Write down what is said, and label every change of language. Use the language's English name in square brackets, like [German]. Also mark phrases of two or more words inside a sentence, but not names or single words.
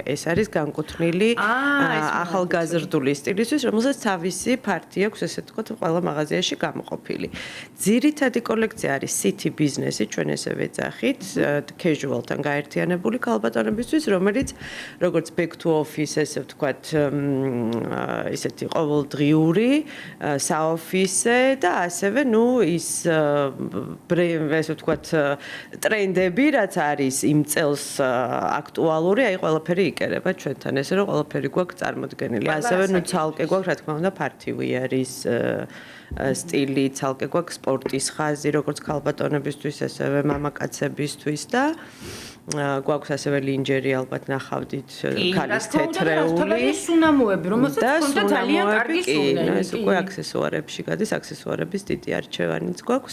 [Georgian] ეს არის განკუთვნილი ახალგაზრდული სტილისთვის, რომელსაც თავისი ფართი აქვს, ესე ვთქვათ, ყველა მაღაზიაში გამოყოფილი. ძირითადი კოლექცია არის City Business-ი, ჩვენ ესე ვეძახით, casual-თან გაერთიანებული ქალბატონებისთვის, რომელიც როგორც [English] back to office, [Georgian] ესე ვთქვათ, ისეთი ყოველდღიური საოფისე და ასევე, ну, ის ესე ვთქვათ, ტრენდები, რაც არის იმ წელს აქტუალური, აი ყველაფერი იკერება ჩვენთან, ესე რომ ყველაფერი გვაქვს წარმოდგენილი. ასევე, ну, ცალკე გვაქვს, რა თქმა უნდა, [English] party wear-ის [Georgian] სტილი, ცალკე გვაქვს სპორტის ხაზი, როგორც ქალბატონებისთვის, ასევე მამაკაცებისთვის და გვაქვს ასევე ლინჯერი, ალბათ ნახავდით, ქალის თეთრეული და სუნამოები, რომელსაც ჰქონდა ძალიან კარგი სუნელი. ეს უკვე აქსესუარებში გადის, აქსესუარების დიდი არჩევანიც გვაქვს.